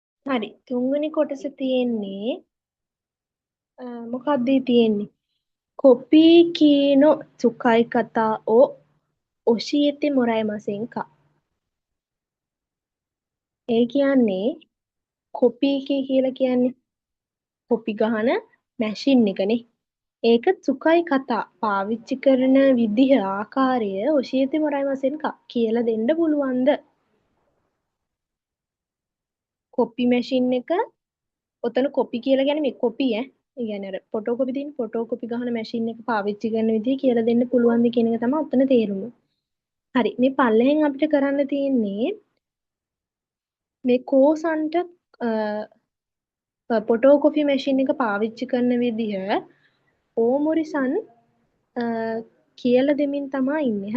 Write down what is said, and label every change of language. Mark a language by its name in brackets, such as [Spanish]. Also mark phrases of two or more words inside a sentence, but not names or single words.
[Sinhala] හරි. තුන්වෙනි කොටස තියෙන්නේ මොකක්ද තියෙන්නේ? [Japanese] コピー機の 使い方 を 教えて もらいません か? [Sinhala] ඒ කියන්නේ කොපි කියලා කියන්නේ කොපි ගහන මැෂින් එකනේ. ඒක [Japanese] 使い方 [Sinhala] පාවිච්චි කරන විදිහ ආකාරය [Japanese] 教えて もらいません か [Sinhala] කියලා දෙන්න පුළුවන්ද? කොපි මැෂින් එක ඔතන කොපි කියලා කියන්නේ මේ කොපි ඒ කියන්නේ අර ෆොටෝ කොපි තියෙන ෆොටෝ කොපි ගහන මැෂින් එක පාවිච්චි කරන විදිහ කියලා දෙන්න පුළුවන්ද කියන එක තමයි ඔතන තේරුම. හරි මේ පල්ලෙහෙන් අපිට කරන්න තියෙන්නේ මේ කෝසන්ට ෆොටෝ කොපි මැෂින් එක පාවිච්චි කරන විදිහ ඕමොරිසන් කියලා දෙමින් තමයි ඉන්නේ.